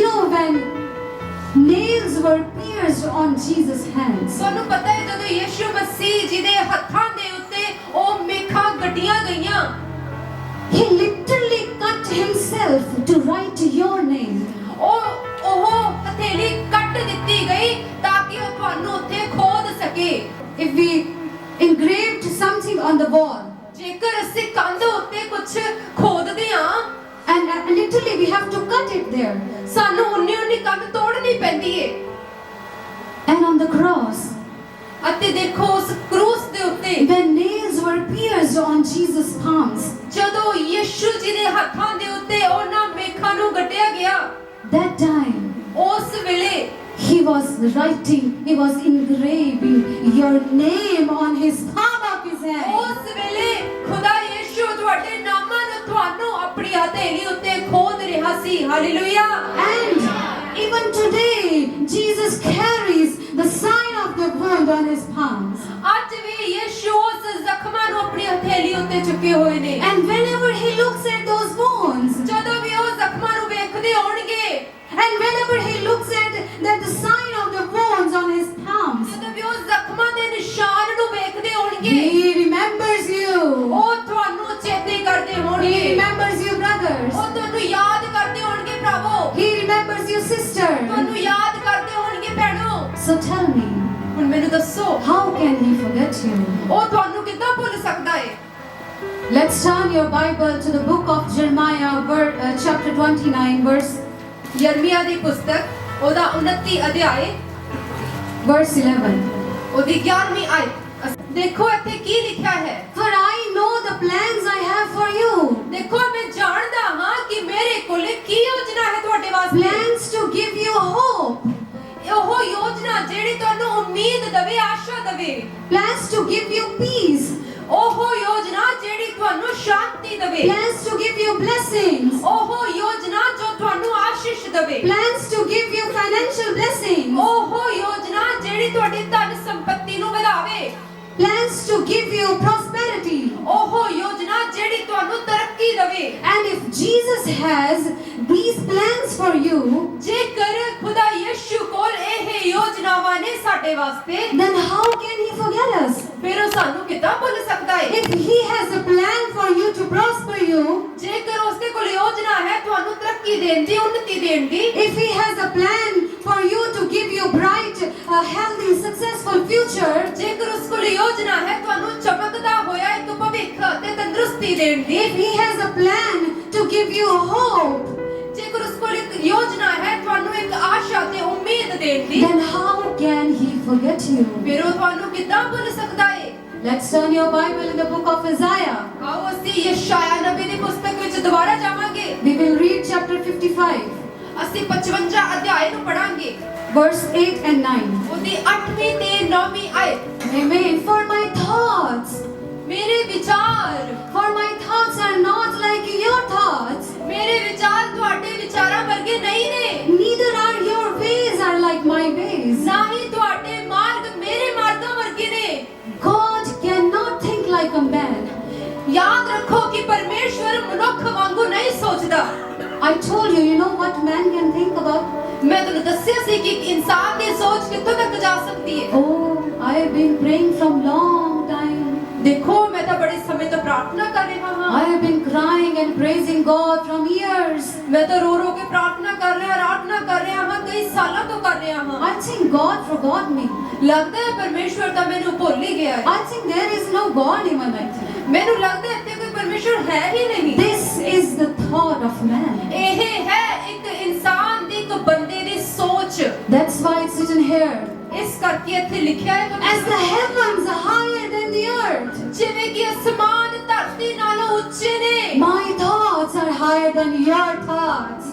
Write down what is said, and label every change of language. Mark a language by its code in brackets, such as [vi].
[en] when nails were pierced on Jesus' hands, [pa] ਤੁਹਾਨੂੰ ਪਤਾ ਹੈ ਜਦੋਂ ਯਿਸੂ ਮਸੀਹ ਜਿਹਦੇ ਹੱਥਾਂ ਦੇ ਉੱਤੇ ਉਹ ਮੇਖਾਂ ਗੱਡੀਆਂ ਗਈਆਂ, [en] he literally cut himself to write your name. [pa] ਉਹ ਹਥੇਲੀ ਕੱਟ ਦਿੱਤੀ ਗਈ ਤਾਂ ਕਿ ਉਹ ਤੁਹਾਨੂੰ ਉੱਥੇ ਖੋਦ ਸਕੇ। [en] If we engraved something on the wall, [pa] ਜੇਕਰ ਅਸੀਂ ਕੰਧ ਉੱਤੇ ਕੁਝ ਖੋਦਦੇ ਹਾਂ [en] and literally we have to cut it there. [pa] ਸਾਨੂੰ ਉਨੀ ਕੰਧ ਤੋੜਨੀ ਪੈਂਦੀ ਏ। [en] And on the cross, [pa] ਅਤੇ ਦੇਖੋ ਉਸ ਕਰੂਸ ਦੇ ਉੱਤੇ [en] when nails were pierced on Jesus' palms, [pa] ਜਦੋਂ ਯਿਸੂ ਜੀ ਦੇ ਹੱਥਾਂ ਦੇ ਉੱਤੇ ਉਹਨਾਂ ਮੇਖਾਂ ਨੂੰ ਗੱਡਿਆ ਗਿਆ, [en] that time [pa] ਉਸ ਵੇਲੇ [en] he was engraving your name on his palm of his hand. [pa] ਉਸ ਵੇਲੇ ਖੁਦਾ ਯਿਸੂ ਤੁਹਾਡੇ ਨਾਮਾਂ ਨੂੰ ਤੁਹਾਨੂੰ ਆਪਣੀ ਹਥੇਲੀ ਉੱਤੇ ਖੋਦ ਰਿਹਾ ਸੀ। Hallelujah. [en] And even today, Jesus carries the sign of the wound on his palms. [pa] ਅੱਜ ਵੀ ਯਿਸੂ ਉਸ ਜ਼ਖਮਾਂ ਨੂੰ ਆਪਣੀ ਹਥੇਲੀ ਉੱਤੇ ਚੁੱਕੇ ਹੋਏ ਨੇ। [en] And whenever he looks at those wounds, [pa] ਜਦੋਂ ਵੀ ਉਹ ਜ਼ਖਮਾਂ ਨੂੰ ਵੇਖਦੇ ਹੋਣਗੇ, [en] and whenever he looks at the sign of the wounds on his palms, [pa] ਜਦੋਂ ਵੀ ਉਹ ਜ਼ਖਮਾਂ ਦੇ ਨਿਸ਼ਾਨ ਨੂੰ ਵੇਖਦੇ ਹੋਣਗੇ, [en] he remembers you. [pa] ਉਹ ਤੁਹਾਨੂੰ ਚੇਤੇ ਕਰਦੇ [en] He [pa] ਹੋਣਗੇ, [en] remembers you, brothers. [pa] ਉਹ ਤੁਹਾਨੂੰ ਯਾਦ ਕਰਦੇ ਹੋਣਗੇ ਭਰਾਵੋ, [en] He remembers you, sister. [pa] ਤੁਹਾਨੂੰ ਯਾਦ ਕਰਦੇ ਹੋਣਗੇ ਭੈਣੋ। [en] So tell me, [pa] ਹੁਣ ਮੈਨੂੰ ਦੱਸੋ, [en] how can he forget you? [pa] ਉਹ ਤੁਹਾਨੂੰ ਕਿੱਦਾਂ ਭੁੱਲ ਸਕਦਾ ਹੈ? [en] Let's turn your Bible to the book of Jeremiah, chapter 29, verse [pa] ਯਰਮੀਆ ਦੀ ਪੁਸਤਕ ਉਹਦਾ 29 ਅਧਿਆਇ [en] verse 11. [pa] ਉਹਦੀ 11ਵੀਂ ਆਇਤ। ਦੇਖੋ ਇੱਥੇ ਕੀ ਲਿਖਿਆ ਹੈ। [en] For I know the plans I have for you. [pa] ਦੇਖੋ ਮੈਂ ਜਾਣਦਾ ਹਾਂ ਕਿ ਮੇਰੇ ਕੋਲ ਕੀ ਯੋਜਨਾ ਹੈ ਤੁਹਾਡੇ ਵਾਸਤੇ। [en] Plans to give you hope. [pa] ਉਹ ਯੋਜਨਾ ਜਿਹੜੀ ਤੁਹਾਨੂੰ ਉਮੀਦ ਦੇਵੇ, ਆਸ਼ਾ ਦੇਵੇ। [en] Plans to give you peace. [pa] ਉਹ ਯੋਜਨਾ ਜਿਹੜੀ ਤੁਹਾਨੂੰ ਸ਼ਾਂਤੀ ਦੇਵੇ। [en] Plans to give you blessings. [pa] ਉਹ ਯੋਜਨਾ ਜੋ ਤੁਹਾਨੂੰ ਆਸ਼ੀਸ਼ ਦੇਵੇ। [en] Plans to give you financial blessings. [pa] ਉਹ ਯੋਜਨਾ ਜਿਹੜੀ ਤੁਹਾਡੀ ਧਨ ਸੰਪਤੀ ਨੂੰ ਵਧਾਵੇ। [en] Plans to give you prosperity. [pa] ਉਹ ਯੋਜਨਾ ਜਿਹੜੀ ਤੁਹਾਨੂੰ ਤਰੱਕੀ ਦੇਵੇ। [en] And if Jesus has these plans for you, [pa] ਜੇਕਰ ਖੁਦਾ ਯਿਸੂ ਕੋਲ ਇਹ ਯੋਜਨਾਵਾਂ ਨੇ ਸਾਡੇ ਵਾਸਤੇ, [en] then how can he forget us? [pa] ਫਿਰ ਉਹ ਸਾਨੂੰ ਕਿੱਦਾਂ ਭੁੱਲ ਸਕਦਾ ਹੈ? [en] If he has a plan for you to prosper you, [pa] ਜੇਕਰ ਉਸਦੇ ਕੋਲ ਯੋਜਨਾ ਹੈ ਤੁਹਾਨੂੰ ਤਰੱਕੀ ਦੇਣ ਦੀ, ਉન્નਤੀ ਦੇਣ ਦੀ, [en] if he has a plan for you to give you bright, healthy, successful future, [pa] ਜੇਕਰ ਉਸ ਕੋਲ ਯੋਜਨਾ ਹੈ ਤੁਹਾਨੂੰ ਚਮਕਦਾ ਹੋਇਆ ਇੱਕ ਭਵਿੱਖ ਅਤੇ ਤੰਦਰੁਸਤੀ ਦੇਣ ਦੀ, [en] if he has a plan to give you hope, [pa] ਜੇਕਰ ਉਸ ਕੋਲ ਇੱਕ ਯੋਜਨਾ ਹੈ ਤੁਹਾਨੂੰ ਇੱਕ ਆਸ਼ਾ ਤੇ ਉਮੀਦ ਦੇਣ ਦੀ, [en] then how can he forget you? [pa] ਫਿਰ ਉਹ ਤੁਹਾਨੂੰ ਕਿੱਦਾਂ ਭੁੱਲ ਸਕਦਾ ਹੈ? [en] Let's turn your Bible in the book of Isaiah. [pa] ਆਓ ਅਸੀਂ ਯਸ਼ਾਇਆ ਨਬੀ ਦੀ ਪੁਸਤਕ ਵਿੱਚ ਦੁਬਾਰਾ ਜਾਵਾਂਗੇ। [en] We will read chapter 55, [pa] ਅਸੀਂ 55 ਅਧਿਆਇ ਨੂੰ ਪੜਾਂਗੇ, [en] verse 8 and 9. [pa] ਉਹਦੀ 8ਵੀਂ ਤੇ 9ਵੀਂ ਆਇਤ। [en] Amen. For my thoughts [pa] ਮੇਰੇ ਵਿਚਾਰ, [en] For my thoughts are not like your thoughts, [pa] ਮੇਰੇ ਵਿਚਾਰ ਤੁਹਾਡੇ ਵਿਚਾਰਾਂ ਵਰਗੇ ਨਹੀਂ ਨੇ, [en] neither are your ways are like my ways. [pa] ਨਾ ਹੀ ਤੁਹਾਡੇ ਮਾਰਗ ਮੇਰੇ ਮਾਰਗਾਂ ਵਰਗੇ ਨੇ। [en] God cannot think like a man. [pa] ਯਾਦ ਰੱਖੋ ਕਿ ਪਰਮੇਸ਼ਵਰ ਮਨੁੱਖ ਵਾਂਗੂ ਨਹੀਂ ਸੋਚਦਾ। [en] I told you, you know what man can think about? [pa] ਮੈਂ ਤੁਹਾਨੂੰ ਦੱਸਿਆ ਸੀ ਕਿ ਇਨਸਾਨ ਦੀ ਸੋਚ ਕਿੱਥੋਂ ਤੱਕ ਜਾ ਸਕਦੀ ਹੈ। [en] Oh, I have been praying from long time. [pa] ਦੇਖੋ ਮੈਂ ਤਾਂ ਬੜੇ ਸਮੇਂ ਤੋਂ ਪ੍ਰਾਰਥਨਾ ਕਰ ਰਿਹਾ ਹਾਂ। [en] I have been crying and praising God from years. [pa] ਮੈਂ ਤਾਂ ਰੋ ਰੋ ਕੇ ਪ੍ਰਾਰਥਨਾ ਕਰ ਰਿਹਾ, ਆਰਾਧਨਾ ਕਰ ਰਿਹਾ ਹਾਂ, ਕਈ ਸਾਲਾਂ ਤੋਂ ਕਰ ਰਿਹਾ ਹਾਂ। [en] I think God forgot me. [pa] ਲੱਗਦਾ ਹੈ ਪਰਮੇਸ਼ਵਰ ਤਾਂ ਮੈਨੂੰ ਭੁੱਲ ਹੀ ਗਿਆ ਹੈ। [en] I think there is no God even, I think. [pa] ਮੈਨੂੰ ਲੱਗਦਾ ਹੈ ਇੱਥੇ ਕੋਈ ਪਰਮੇਸ਼ਵਰ ਹੈ ਹੀ ਨਹੀਂ। [en] This is the thought of man. [pa] ਇਹ ਹੈ ਇੱਕ ਇਨਸਾਨ ਦੀ, ਇੱਕ ਬੰਦੇ ਦੀ ਸੋਚ। [en] That's why it's written here. [pa] ਇਸ ਕਰਕੇ ਇੱਥੇ ਲਿਖਿਆ ਹੈ [en] As the heavens are higher than the earth, [pa] ਜਿਵੇਂ ਕਿ ਅਸਮਾਨ ਧਰਤੀ ਨਾਲੋਂ ਉੱਚੇ ਨੇ, [en] my thoughts are higher than your thoughts.